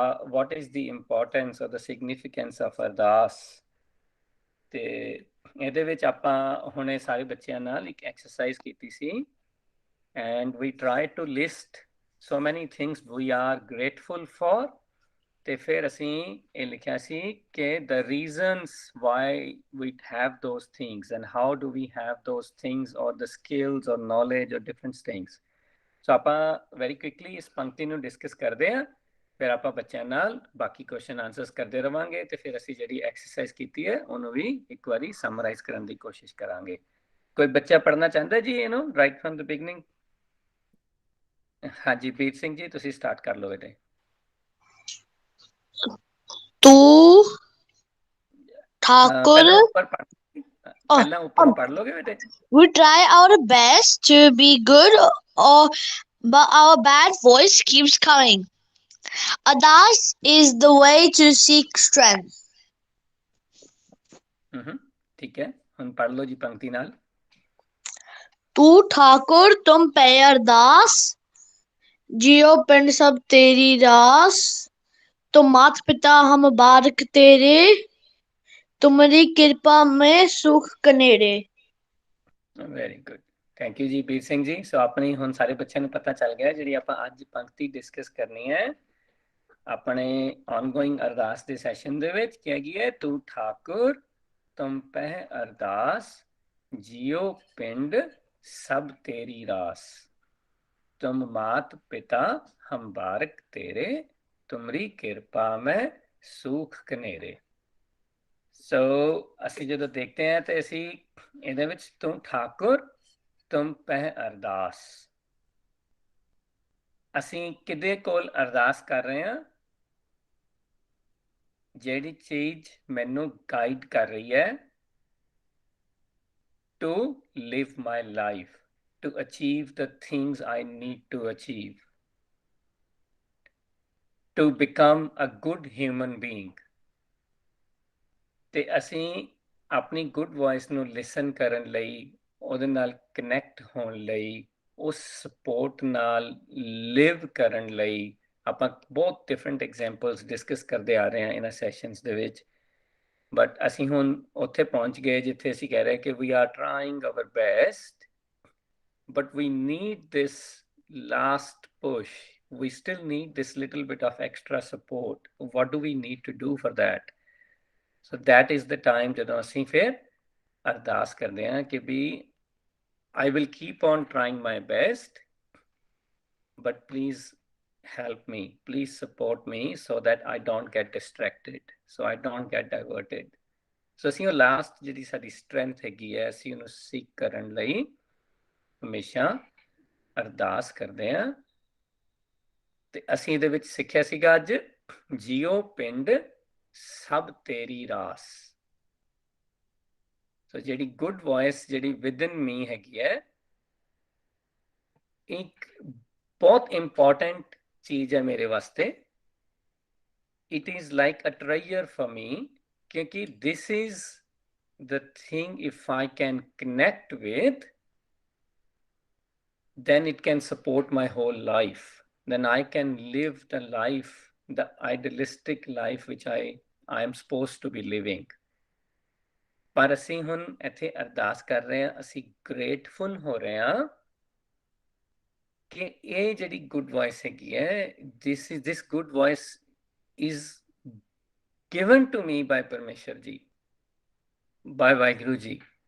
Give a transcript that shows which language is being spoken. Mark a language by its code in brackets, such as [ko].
[en] What is the importance or the significance of Ardas. [pa] ਤੇ ਇਹਦੇ ਵਿੱਚ ਆਪਾਂ ਹੁਣੇ ਸਾਰੇ ਬੱਚਿਆਂ ਨਾਲ ਇੱਕ ਐਕਸਰਸਾਈਜ਼ ਕੀਤੀ ਸੀ, [en] And we try to list so many things we are grateful for। [pa] ਤੇ ਫਿਰ ਅਸੀਂ ਇਹ ਲਿਖਿਆ ਸੀ ਕਿ [en] the reasons why we have those things and how do we have those things or the skills or knowledge or different things। [pa] ਸੋ ਆਪਾਂ [en] very quickly [pa] ਇਸ ਪੰਕਤੀ ਨੂੰ ਡਿਸਕਸ ਕਰਦੇ ਹਾਂ, ਫਿਰ ਆਪਾਂ ਬੱਚਿਆਂ ਨਾਲ ਬਾਕੀ ਕੁਐਸਚਨ ਆਨਸਰਸ ਕਰਦੇ ਰਵਾਂਗੇ ਤੇ ਫਿਰ ਅਸੀਂ ਜਿਹੜੀ ਐਕਸਰਸਾਈਜ਼ ਕੀਤੀ ਹੈ ਉਹਨੂੰ ਵੀ ਇੱਕ ਵਾਰੀ ਸਮਰਾਈਜ਼ ਕਰਨ ਦੀ ਕੋਸ਼ਿਸ਼ ਕਰਾਂਗੇ। ਕੋਈ ਬੱਚਾ ਪੜ੍ਹਨਾ ਚਾਹੁੰਦਾ ਜੀ ਇਹਨੂੰ [en] Right from the beginning? [pa] ਹਾਂਜੀ ਬੀਰ ਸਿੰਘ ਜੀ, ਤੁਸੀਂ ਸਟਾਰਟ ਕਰ ਲਓ ਬੇਟੇ। ਤੂੰ ਠਾਕੁਰ ਪਹਿਲਾਂ ਉੱਪਰ ਪਹਿਲਾਂ ਉੱਪਰੋਂ ਪੜ੍ਹ ਲੋਗੇ ਬੇਟੇ? [en] We try our best to be good, but our bad voice keeps coming. Adas is the way to seek strength. [pa] ਠੀਕ ਹੈ, ਹੁਣ ਪੜ੍ਹ ਲਓ ਜੀ ਪੰਕਤੀ ਨਾਲ। ਤੂੰ ਠਾਕੁਰ ਤੁਮ ਪੈ ਅਰਦਾਸ, ਜਿਉ ਪਿੰਡ ਸਭ ਤੇਰੀ ਰਾਸ। तुम मात पिता हम बारक तेरे, तुम्हारी कृपा में सुख Kanere. [en] very good, thank you [pa] ਜੀ ਬੀਰ ਸਿੰਘ ਜੀ। ਸੋ ਆਪਣੀ ਹੁਣ ਸਾਰੇ ਬੱਚਿਆਂ ਨੂੰ ਪਤਾ ਚੱਲ ਗਿਆ ਜਿਹੜੀ ਆਪਾਂ ਅੱਜ ਪੰਕਤੀ ਡਿਸਕਸ ਕਰਨੀ ਹੈ ਆਪਣੇ ਆਨਗੋਇੰਗ ਅਰਦਾਸ ਦੇ ਸੈਸ਼ਨ ਦੇ ਵਿੱਚ, ਕੀ ਹੈਗੀ ਹੈ? ਤੂੰ ਠਾਕੁਰ ਤੁਮ ਪਹਿ ਅਰਦਾਸ, ਜਿਉ ਪਿੰਡ ਸਭ ਤੇਰੀ ਰਾਸ। ਤੁਮ ਮਾਤ ਪਿਤਾ ਹਮ ਬਾਰਕ ਤੇਰੇ, ਤੁਮਰੀ ਕਿਰਪਾ ਮੈਂ ਸੁਖ ਕਨੇਰੇ। ਸੋ ਅਸੀਂ ਜਦੋਂ ਦੇਖਦੇ ਹਾਂ ਤੇ ਅਸੀਂ ਇਹਦੇ ਵਿੱਚ ਤੂੰ ਠਾਕੁਰ ਤੁਮ ਪਹਿ ਅਰਦਾਸ, ਅਸੀਂ ਕਿਹਦੇ ਕੋਲ ਅਰਦਾਸ ਕਰ ਰਹੇ ਹਾਂ? ਜਿਹੜੀ ਚੀਜ਼ ਮੈਨੂੰ ਗਾਈਡ ਕਰ ਰਹੀ ਹੈ [en] to live my life, to achieve the things I need to achieve, to become a good human being। [pa] ਤੇ ਅਸੀਂ ਆਪਣੀ ਗੁੱਡ ਵੌਇਸ ਨੂੰ ਲਿਸਨ ਕਰਨ ਲਈ, ਉਹਦੇ ਨਾਲ ਕਨੈਕਟ ਹੋਣ ਲਈ, ਉਸ ਸਪੋਰਟ ਨਾਲ ਲਿਵ ਕਰਨ ਲਈ ਆਪਾਂ ਬਹੁਤ ਡਿਫਰੈਂਟ ਐਗਜ਼ਾਮਪਲਸ ਡਿਸਕਸ ਕਰਦੇ ਆ ਰਹੇ ਹਾਂ ਇਹਨਾਂ ਸੈਸ਼ਨਸ ਦੇ ਵਿੱਚ। ਬਟ ਅਸੀਂ ਹੁਣ ਉੱਥੇ ਪਹੁੰਚ ਗਏ ਜਿੱਥੇ ਅਸੀਂ ਕਹਿ ਰਹੇ ਕਿ [en] We are trying our best, but we need this last push, we still need this little bit of extra support। what do we need to do for that? So that is the time [pa] ਜਦੋਂ ਅਸੀਂ ਫਿਰ ਅਰਦਾਸ ਕਰਦੇ ਹਾਂ ਕਿ ਵੀ [en] I will keep on trying my best, but please help me, please support me so that I don't get distracted, so I don't get diverted। [pa] ਸੋ ਅਸੀਂ ਉਹ last ਜਿਹੜੀ ਸਾਡੀ ਸਟਰੈਂਥ ਹੈਗੀ ਹੈ ਅਸੀਂ ਉਹਨੂੰ ਸੀਕ ਕਰਨ ਲਈ ਹਮੇਸ਼ਾ ਅਰਦਾਸ ਕਰਦੇ ਹਾਂ। ਤੇ ਅਸੀਂ ਇਹਦੇ ਵਿੱਚ ਸਿੱਖਿਆ ਸੀਗਾ ਅੱਜ, ਜਿਉ ਪਿੰਡ ਸਭ ਤੇਰੀ ਰਾਸ। ਸੋ ਜਿਹੜੀ ਗੁੱਡ ਵੌਇਸ ਜਿਹੜੀ [en] within me [pa] ਹੈਗੀ ਹੈ, ਇੱਕ ਬਹੁਤ ਇੰਪੋਰਟੈਂਟ ਚੀਜ਼ ਹੈ ਮੇਰੇ ਵਾਸਤੇ। [en] It is like a treasure for me, ਕਿਉਂਕਿ this is the thing if I can connect with, then it can support my whole life, then I can live the life, the idealistic life which I am supposed to be living। [pa] ਪਰ ਅਸੀਂ ਹੁਣ ਇੱਥੇ ਅਰਦਾਸ ਕਰ ਰਹੇ ਹਾਂ, ਅਸੀਂ grateful ਹੋ ਰਹੇ ਹਾਂ ਕਿ ਇਹ ਜਿਹੜੀ ਗੁੱਡ ਵੌਇਸ ਹੈਗੀ ਹੈ, [en] this good voice is given to me by [pa] ਪਰਮੇਸ਼ਰ ਜੀ, ਬਾਏ ਵਾਹਿਗੁਰੂ ਜੀ।